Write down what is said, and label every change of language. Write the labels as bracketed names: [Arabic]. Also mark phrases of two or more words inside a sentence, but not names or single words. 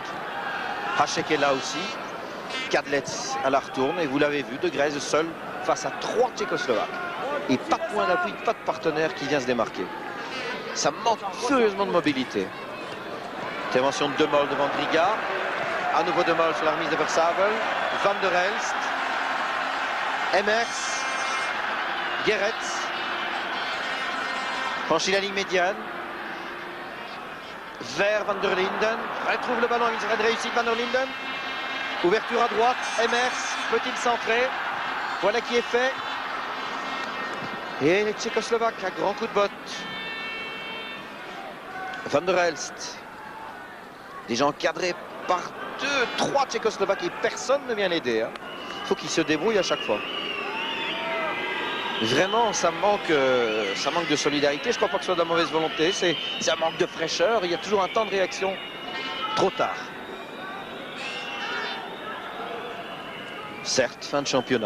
[French] Hachek est là aussi. Kadlec à la retourne. Et vous l'avez vu, De Greyse seul face à 3 Tchécoslovaques. Et pas de point d'appui, pas de partenaire qui vient se démarquer. Ça manque furieusement de mobilité. Intervention de De Mol devant Griga. À nouveau De Mol sur la remise de Voorsavel. Van der Elst. Emers. Gerets. Franchit la ligne médiane. Vers Van der Linden. Retrouve le ballon avec une certaine réussite. Van der Linden. Ouverture à droite. Emers. Peut-il centrer? Voilà qui est fait. Et les Tchécoslovaques à grand coup de botte. Van der Elst. Déjà encadré par 2, 3 Tchécoslovaques et personne ne vient l'aider. Hein. Il faut qu'il se débrouille à chaque fois. Vraiment, ça manque de solidarité. Je ne crois pas que ce soit de la mauvaise volonté. C'est un manque de fraîcheur. Il y a toujours un temps de réaction trop tard. Certes, fin de championnat.